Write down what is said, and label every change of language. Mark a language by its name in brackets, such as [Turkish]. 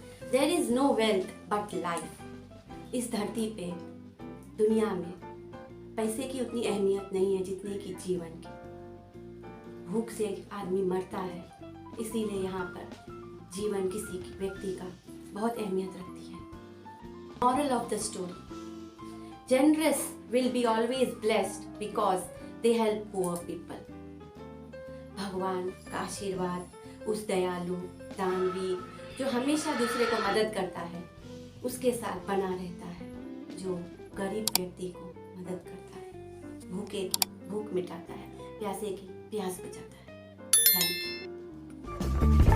[English] There is no wealth but life. [Hindi] इस धरती पे, दुनिया में पैसे की उतनी अहमियत नहीं है जितनी कि जीवन की। भूख से आदमी मरता है, इसीलिए यहाँ पर जीवन किसी व्यक्ति का बहुत अहमियत रखती है। [English] Moral of the story, generous will be always blessed because they help poor people. [Hindi] भगवान का आशीर्वाद उस दयालु दानवीर जो हमेशा दूसरे को मदद करता है, उसके साथ बना रहता है, जो गरीब व्यक्ति को मदद करता है, भूखे की भूख मिटाता है, प्यासे की प्यास बुझाता है। Thank you.